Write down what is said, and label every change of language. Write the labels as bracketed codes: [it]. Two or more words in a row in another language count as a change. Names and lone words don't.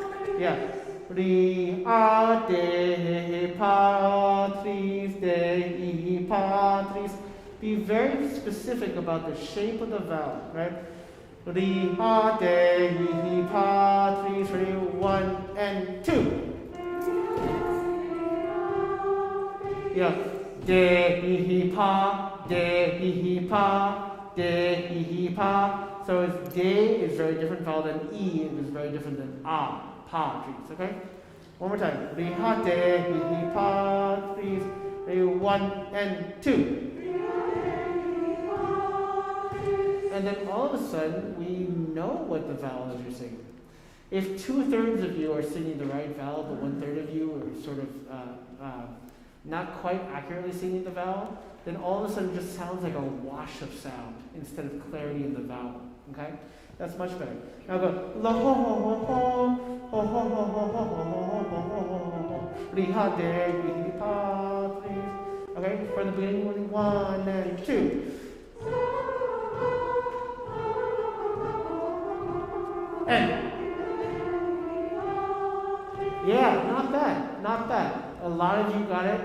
[en] Yeah. [la] Re, a, de, patris, Dei, patris. [en] Be very specific about the shape of the vowel, right? [la] Re, a, Dei, patris. [en] Ready? 1 and 2. Yeah. [la] Dei, pa, Dei, pa, Dei, pa. [en] So it's de is very different vowel than e, and is very different than a, patris, okay? One more time. [la] Re, ha, Dei, patris. Ready? [en] 1 and 2. And then all of a sudden, we know what the vowel is you're singing. If 2/3 of you are singing the right vowel, but 1/3 of you are sort of not quite accurately singing the vowel, then all of a sudden it just sounds like a wash of sound instead of clarity in the vowel. Okay? That's much better. Now go la ho ho ho ho ho ho ho ho ho ho ho re ha de re pa please. Okay, for the beginning, 1 and 2. And yeah, not bad, not bad. A lot of you got it.